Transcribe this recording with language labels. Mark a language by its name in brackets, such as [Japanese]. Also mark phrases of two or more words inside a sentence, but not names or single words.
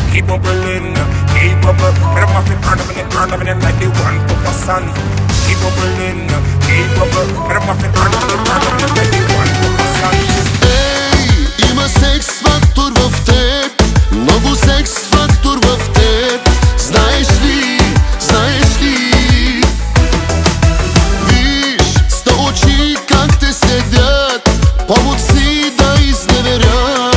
[English] bubbling, keep bubble. But I'm off it, burn them in like they want for the sun. Keep bubbling, keep bubble. But I'm off it, burn them in like they want for the sun. [Bulgarian] Ей, има секс фактор в теб, много секс фактор в теб. Знаеш ли, знаеш ли? Виж, ста очи как те следят, повод си да изневерят.